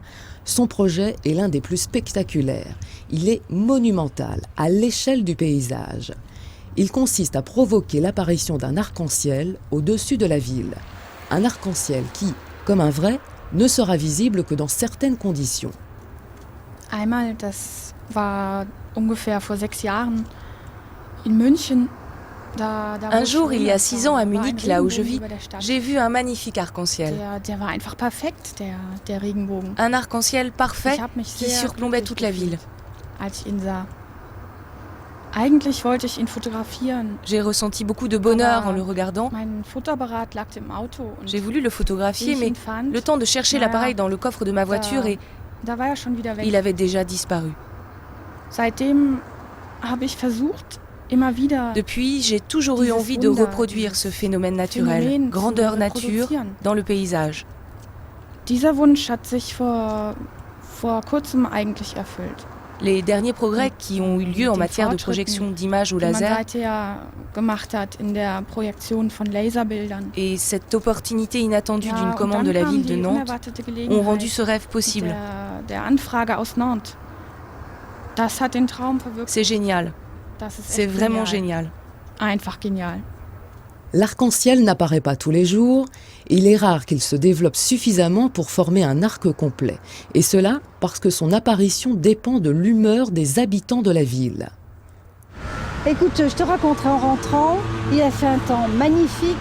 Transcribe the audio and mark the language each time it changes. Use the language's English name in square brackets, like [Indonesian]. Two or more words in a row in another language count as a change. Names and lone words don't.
[French] Son projet est l'un des plus spectaculaires. Il est monumental, à l'échelle du paysage. Il consiste à provoquer l'apparition d'un arc-en-ciel au-dessus de la ville. Un arc-en-ciel qui, comme un vrai, ne sera visible que dans certaines conditions. [German] Einmal, das war ungefähr vor 6 Jahren in München. [French] Un jour, il y a 6 ans, à Munich, là où je vis, j'ai vu un magnifique arc-en-ciel. Un arc-en-ciel parfait qui surplombait toute la ville. [German] Eigentlich wollte ich ihn fotografieren. [French] J'ai ressenti beaucoup de bonheur en le regardant. [German] Mein Fotoapparat lag im Auto und [French] J'ai voulu le photographier, [German] wie ich [French] mais [German] ihn fand, [French] le temps de chercher l'appareil dans le coffre de ma voiture et [German] da war er schon wieder weg. [French] il avait déjà disparu. [German] Seitdem habe ich versucht, immer wieder [French] Depuis, j'ai toujours eu envie de reproduire ce phénomène naturel, grandeur nature, dans le paysage. [German] Dieser Wunsch hat sich vor kurzem eigentlich erfüllt. [French] Les derniers progrès qui ont eu lieu en matière de projection d'images au [German] Die man [French] laser [German] seither gemacht hat in der Projektion von Laserbildern. [French] et cette opportunité inattendue d'une [German] und [French] commande de [German] dann [French] la [German] kam [French] ville [German] die [French] de Nantes [German] unerwartete [French] ont [German] Gelegenheit [French] rendu ce rêve possible. [German] der Anfrage aus Nantes. Das hat den Traum verwirklicht. [French] C'est génial, [German] Das ist [French] c'est [German] echt [French] vraiment [German] genial. [French] génial. [German] Einfach genial. [French] L'arc-en-ciel n'apparaît pas tous les jours, et il est rare qu'il se développe suffisamment pour former un arc complet. Et cela parce que son apparition dépend de l'humeur des habitants de la ville. Écoute, je te raconterai en rentrant, il a fait un temps magnifique.